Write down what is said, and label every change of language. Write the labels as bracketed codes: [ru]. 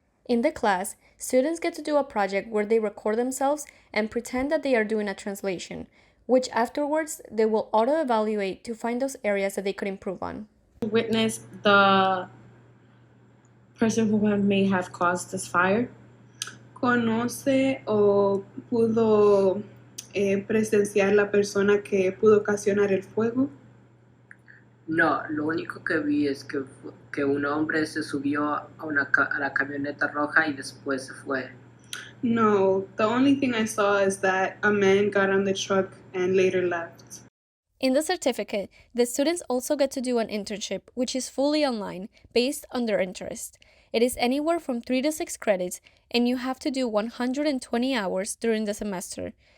[en] In the class, students get to do a project where they record themselves and pretend that they are doing a translation, which afterwards they will auto-evaluate to find those areas that they could improve on. Witness the person who may have caused this fire. [es] ¿Conoce o pudo presenciar la persona que pudo ocasionar el fuego? No, lo único que vi es que un hombre se subió a la camioneta roja y después se fue. [en] No, the only thing I saw is that a man got on the truck and later left. In the certificate, the students also get to do an internship, which is fully online, based on their interest. It is anywhere from 3 to 6 credits, and you have to do 120 hours during the semester.